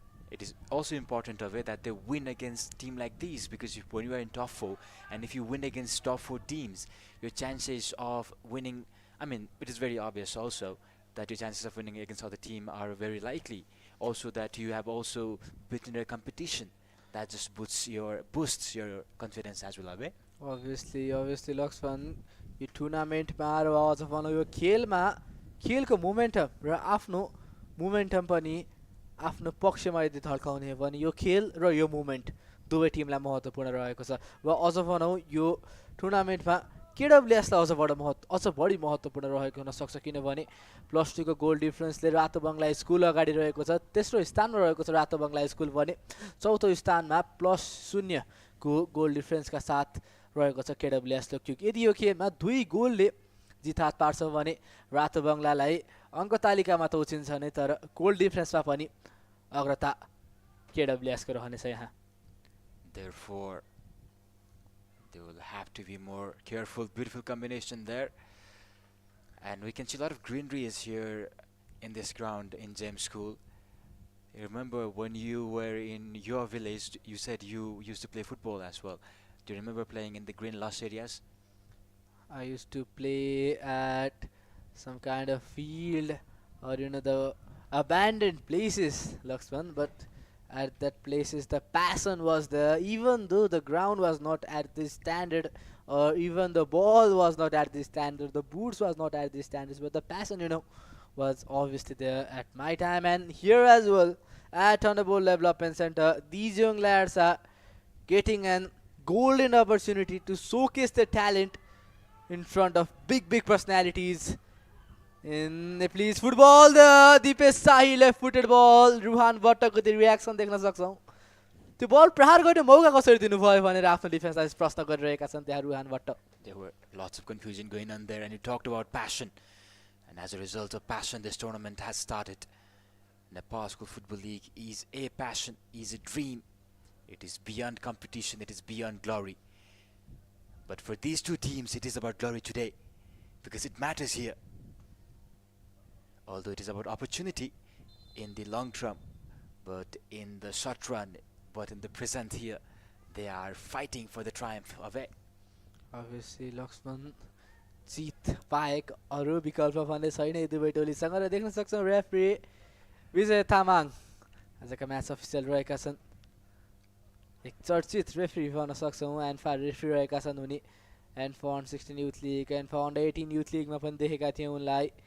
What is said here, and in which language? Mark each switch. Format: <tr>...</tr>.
<en>It is also important, Avi, that they win against team like these, because when you are in top 4, and if you win against top 4 teams, your chances of winning, I mean, it is very obvious also that your chances of winning against other team are very likely. Also that you have also beaten their competition. That just boosts your confidence as well, Abe.</en> <ne>Obviously, Lakshman, यो टुर्नामेन्टमा र अझ भनौँ यो खेलमा खेलको momentum र आफ्नो मोमेन्टम पनि आफ्नो पक्षमा यदि ढल्काउने हो भने यो खेल र यो मोमेन्ट दुवै टिमलाई महत्त्वपूर्ण रहेको छ र अझ भनौँ यो टुर्नामेन्टमा केडब्ल्युएसलाई अझ बढी महत्त्वपूर्ण रहेको हुन सक्छ किनभने +2 को गोल डिफरेन्सले रातो बङ्गला स्कुल अगाडि रहेको छ। तेस्रो स्थानमा रहेको छ रातो बङ्गला स्कुल भने चौथो स्थानमा +0 को गोल डिफरेन्सका साथ रहेको छ केडब्ल्युएस लोकयुग। यदि यो खेलमा 2 गोलले जित हात पार्छ भने रातो बङ्गलालाई अङ्क तालिकामा त उछिन्छ नै तर गोल डिफरेन्समा पनि अग्रता केडब्ल्युएसको रहनेछ यहाँ।</ne> <en>Therefore, they will have to be more careful. Beautiful combination there. And we can see a lot of greenery is here in this ground in James School. You remember when you were in your village, you said you used to play football as well. Do you remember playing in the green lush areas? I used to play at some kind of field or the abandoned places, Laxman, but at that places the passion was there, even though the ground was not at this standard or even the ball was not at this standard, the boots was not at this standards, but the passion was obviously there at my time and here as well at Thunderbolt Development Center. These young lads are getting an golden opportunity to showcase their talent in front of big personalities in Nepalese football. The Deepesh Sahi left-footed ball, Ruhan Bhattako the reaction</en> <ne>देख्न सक्छौं। त्यो बल प्रहार गर्ने मौका कसरी दिनुभयो भनेर आफ्नो डिफेन्सलाई प्रश्न गरिरहेका छन् त्यहाँ Ruhan Bhatt.</ne> <en>There were lots of confusion going on there and you talked about passion. And as a result of passion, this tournament has started. Nepal School Football League is a passion, is a dream. It is beyond competition, it is beyond glory. But for these two teams, it is about glory today because it matters here. Although it is about opportunity in the long term, but in the short run, but in the present here, they are fighting for the triumph of it.</en> <ne>Obviously, Laxman जित पाएक अरु विकल्प भने छैन यी दुवै टोलीसँग र देख्न सक्छौं रेफरी विजय तामाङ आजका म्याच अफिसियल रहेका छन्। एक चर्चित रेफरी भन्न सक्छौं एन्फा रेफरी रहेका छन् उनी ANFA under 16 youth league ANFA under 18 youth लीगमा पनि देखेका थियौं उनलाई।</ne>